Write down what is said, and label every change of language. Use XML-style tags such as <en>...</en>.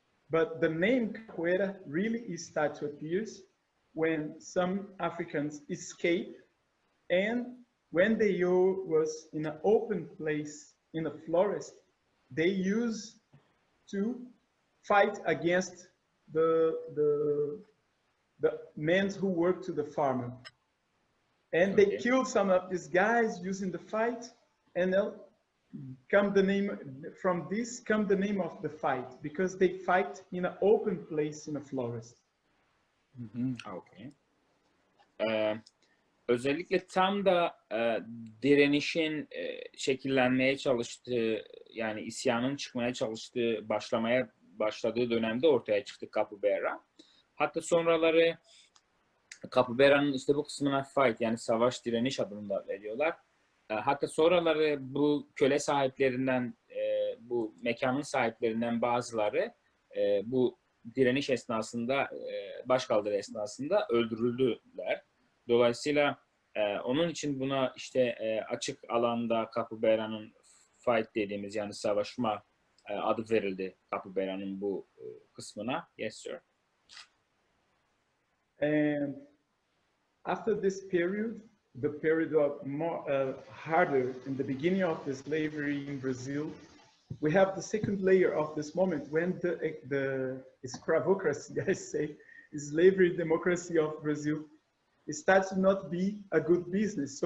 <en>But the name capoeira really start to appear when some Africans escape, and when they was in an open place in a forest, they used to fight against the men who work to the farmer. And they killed some of these guys using the fight, and come the name from this come the name of the fight, because they fight in an open place in a forest. Okay.</en> <tr>Özellikle tam da direnişin şekillenmeye çalıştığı, yani isyanın çıkmaya çalıştığı, başladığı dönemde ortaya çıktı Capoeira. Hatta sonraları Capoeira'nın işte bu kısmına fight, yani savaş, direniş adını da veriyorlar. Hatta sonraları bu köle sahiplerinden, bu mekanın sahiplerinden bazıları bu direniş esnasında, başkaldırı esnasında öldürüldüler. Dolayısıyla onun için buna işte açık alanda Capoeira'nın fight dediğimiz, yani savaşma adı verildi Capoeira'nın bu kısmına.</tr> <en>Yes, sir. And after this period, the period of more harder in the beginning of the slavery in Brazil, we have the second layer of this moment when the escravocracy, I say, slavery democracy of Brazil, it starts to not be a good business.</en>